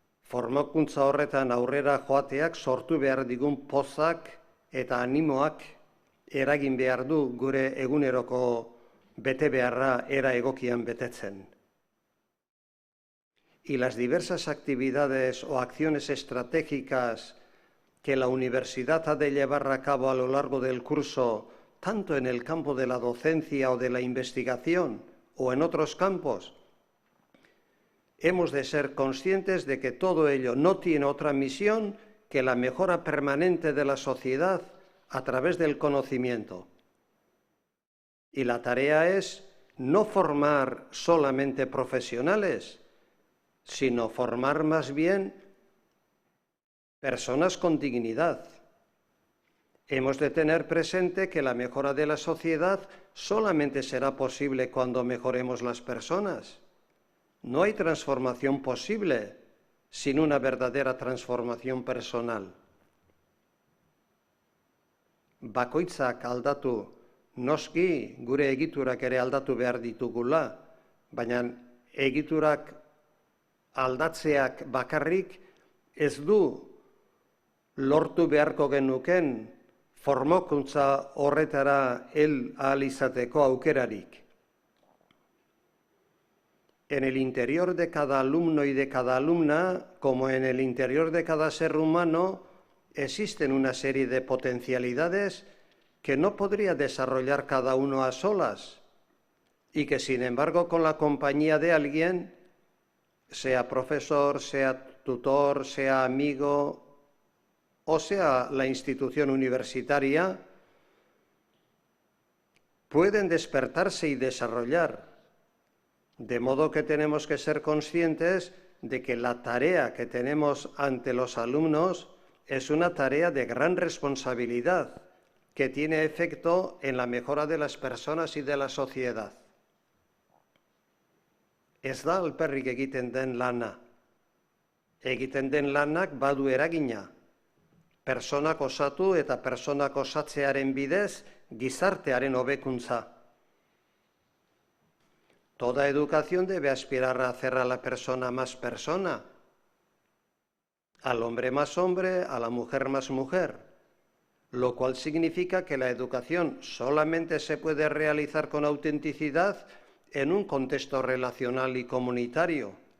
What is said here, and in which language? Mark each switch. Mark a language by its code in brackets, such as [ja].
[eu] Formakuntza horretan aurrera joateak sortu behar digun pozak eta animoak eragin behar du gure eguneroko bete beharra era egokian betetzen. [es] Y las diversas actividades o acciones estratégicas que la universidad ha de llevar a cabo a lo largo del curso, tanto en el campo de la docencia o de la investigación o en otros campos, hemos de ser conscientes de que todo ello no tiene otra misión que la mejora permanente de la sociedad a través del conocimiento. Y la tarea es no formar solamente profesionales, sino formar más bien personas con dignidad. Hemos de tener presente que la mejora de la sociedad solamente será posible cuando mejoremos las personas. No hay transformación posible sin una verdadera transformación personal. [eu] Bakoitzak aldatu, noski gure egiturak ere aldatu behar ditugula, baina egiturak aldatzeak bakarrik ez du lortu beharko genuken formakuntza horretara hel ahal izateko aukerarik. [es] En el interior de cada alumno y de cada alumna, como en el interior de cada ser humano, existen una serie de potencialidades que no podría desarrollar cada uno a solas y que, sin embargo, con la compañía de alguien, sea profesor, sea tutor, sea amigo o sea la institución universitaria, pueden despertarse y desarrollar. De modo que tenemos que ser conscientes de que la tarea que tenemos ante los alumnos es una tarea de gran responsabilidad que tiene efecto en la mejora de las personas y de la sociedad. [eu] Ez da alperrik egiten den lana. Egiten den lanak badu eragina. Pertsonak osatu eta pertsonak osatzearen bidez gizartearen hobekuntza. [es] Toda educación debe aspirar a hacer a la persona más persona, al hombre más hombre, a la mujer más mujer, lo cual significa que la educación solamente se puede realizar con autenticidad en un contexto relacional y comunitario.